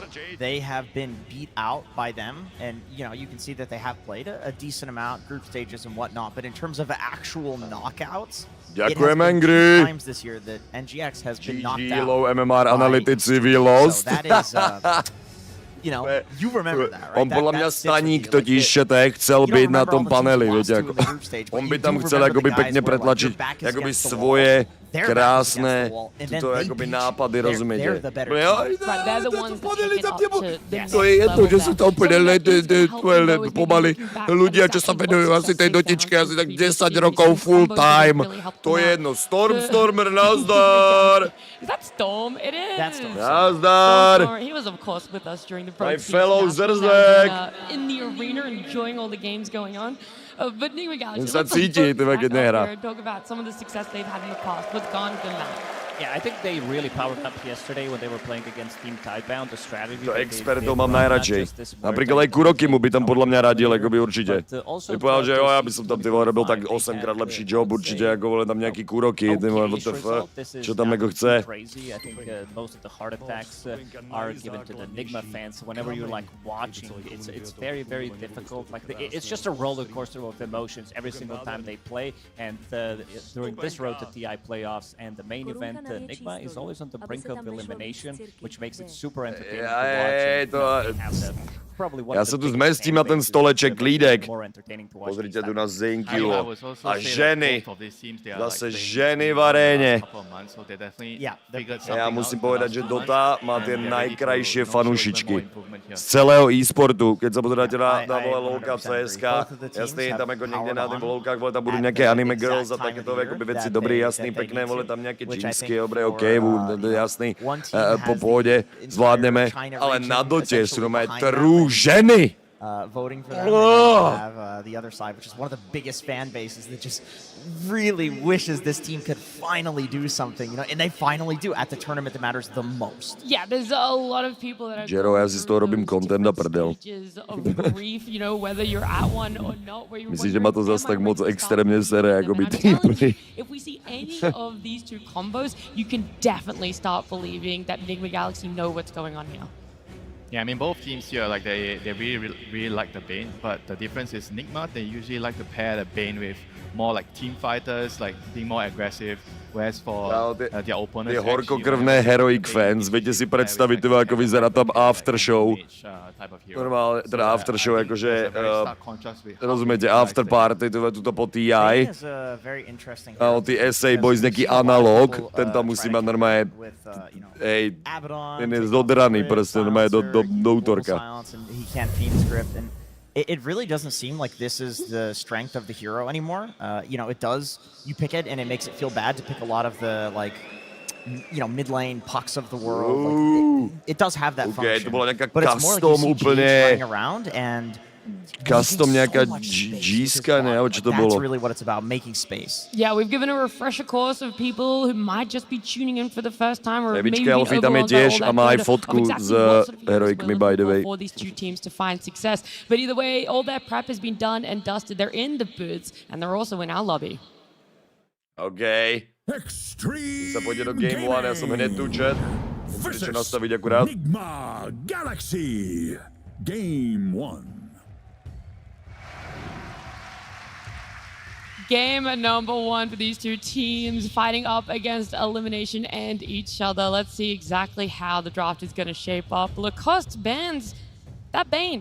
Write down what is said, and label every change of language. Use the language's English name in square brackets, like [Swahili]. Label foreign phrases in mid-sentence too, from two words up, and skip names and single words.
[English] They have been beat out by them, and you know, you can see that they have played a decent amount, group stages and whatnot, but in terms of actual knockouts, it has been 2 times this year that NGX has been knocked out. Low MMR analytici we lost. So that is, you know, you remember that, right? [Slovak] On podľa mňa Staník totiž chcel byť na tom paneli, viete, ako. On by tam chcel akoby pekne pretlačiť akoby svoje krásne tuto akoby nápady, rozumiete? To je jedno, že sú to úplne pomaly ľudia, čo sa venujú asi tej dotičke asi tak 10 rokov [English] full time. [Slovak] To je jedno. Stormer, nazdar! [English] Is that Storm? It is. That's Storm. [Slovak] Nazdar! [English] He was, of course, with us during the pro My fellow zrzek! in the arena, enjoying all the games going on. But Nigma Galaxy, [Slovak] sa cíti, keď nehrá. [English] talk about some of the success they've had in the past. What's gone good now? Yeah, I think they really powered up yesterday when they were playing against Team Tidebound. The strategy. [Slovak] To expertov mám najradšej. Napríklad aj Kuroky mu by tam podľa mňa radil, akoby určite. By povedal, že jo, ja by som tam robil tak 8-krát lepší job určite, ako vole tam nejaký Kuroky, WTF, čo tam ako chce. [English] I think most of the heart attacks are given to the Nigma fans. Whenever you're like watching, it's very, very difficult. Like it's just a roller coaster of emotions every single time they play. And during this road to TI playoffs and the main event, Nigma is always on the brink of elimination, which makes it super entertaining to watch. [Slovak] Ja sa tu zmestím na ten stoleček, lídek. Pozrite tu na Zinkiu. A ženy. Zase ženy v aréne. Ja musím povedať, že Dota má tie najkrajšie fanúšičky z celého e-sportu. Keď sa pozeráte na LoLka v CZSK, jasný, tam ako niekde na tým LoLkách, tam budú nejaké [English] anime girls [Slovak] a takéto veci dobrý, jasný, pekné, tam nejaké džínsky, dobré, okej, jasný, po pôde, zvládneme. Ale na Dote sú nomé true ženy. [English] Voting for them. And then have the other side, which is one of the biggest fan bases that just really wishes this team could finally do something, you know, and they finally do at the tournament that matters the most. Yeah, there's a lot of people that are [Slovak] Jero, ja si z toho robím content a prdel. [English] You know, whether you're at one or not, where you're [Slovak] Myslíš, že ma to zase tak moc extrémne sere, ako by týpny? [English] If we see any of these two combos, you can definitely start believing that Nigma Galaxy know what's going on here. Yeah, I mean, both teams here, like they really like the Bane, but the difference is Nigma, they usually like to pair the Bane with more like team fighters, like being more aggressive. Whereas for their opponents, [Slovak] ty horkokrvné [English] heroic fans, [Slovak] viete si predstaviť, ako vyzerá tam [English] after show. [Slovak] Normálne, teda [English] after show, [Slovak] akože, rozumiete, [English] after party, [Slovak] tuto po TI. A ty SA Boys, nejaký analóg, ten tam musí mať normálne, hej, ten je zodraný proste, normálne do útorka. [English] It really doesn't seem like this is the strength of the hero anymore. You know, it does. You pick it, and it makes it feel bad to pick a lot of the, like, you know, mid lane pucks of the world. Like, it does have that function. But it's more like you see running around and [Slovak] custom nejaká zrzka, ne? Čo to bolo? [English] That's really what it's about, making space. Yeah, we've given a refresher course of people who might just be tuning in for the first time or maybe [Slovak] Elfie tam je tiež a má aj fotku s heroikmi, [English] by the way. For these two teams to find success. But either way, all their prep has been done and dusted. They're in the booths and they're also in our lobby. OK. [Slovak] Sa pôjde do Game 1, ja som hneď tu chat. Musíte nastaviť akurát. [English] Nigma Galaxy Game 1. Game number 1 for these two teams fighting up against elimination and each other. Let's see exactly how the draft is going to shape up. Lacoste bans that Bane.